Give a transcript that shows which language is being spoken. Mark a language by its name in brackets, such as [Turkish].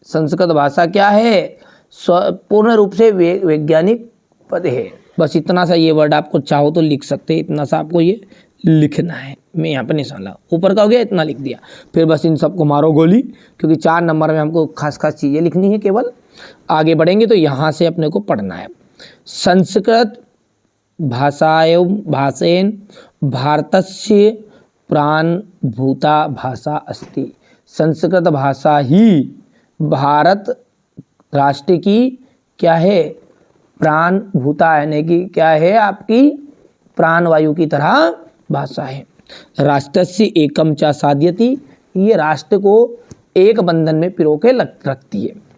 [Hindi] संस्कृत भाषा क्या है? पूर्ण रूप से वैज्ञानिक पद है। बस इतना सा ये वर्ड आपको चाहो तो लिख सकते हैं, इतना सा आपको ये लिखना है। मैं यहाँ पर निशान लगा, ऊपर का हो गया, इतना लिख दिया। फिर बस इन सबको मारो गोली, क्योंकि 4 नंबर में हमको खास खास चीज़ें लिखनी है केवल। आगे बढ़ेंगे तो यहाँ से अपने को पढ़ना है। [Sanskrit] संस्कृत भाषेन भारतस्य प्राणभूता भाषा अस्ति। [Hindi] संस्कृत भाषा ही भारत राष्ट्र की क्या है? प्राणभूता, यानी कि क्या है? आपकी प्राणवायु की तरह भाषा है। [Sanskrit] राष्ट्रस्य एकम च साध्यति, [Hindi] ये राष्ट्र को एक बंधन में पिरो के रखती है।